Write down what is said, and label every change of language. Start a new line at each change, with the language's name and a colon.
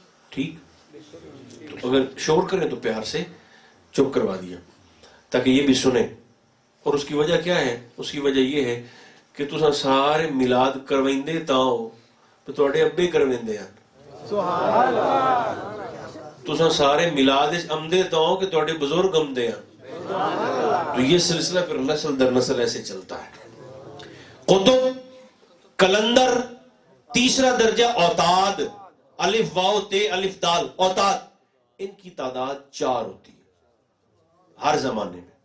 Urdu: ٹھیک؟ تو اگر شور کریں تو پیار سے چپ کروا دیا تاکہ یہ بھی سنیں. اور اس کی وجہ کیا ہے؟ اس کی وجہ یہ ہے کہ
Punjabi: تساں سارے میلاد کرویندے تاؤ تو تواڈے ابے کرویندے ہیں. تساں سارے میلاد امدے تاؤ کہ تواڈے بزرگ امدے ہیں.
Urdu: تو یہ سلسلہ پھر نسل در نسل ایسے چلتا ہے. قطب، قلندر، تیسرا درجہ اوتاد، الف واو تے الف دال اوتاد. ان کی تعداد 4 ہوتی ہے ہر زمانے میں.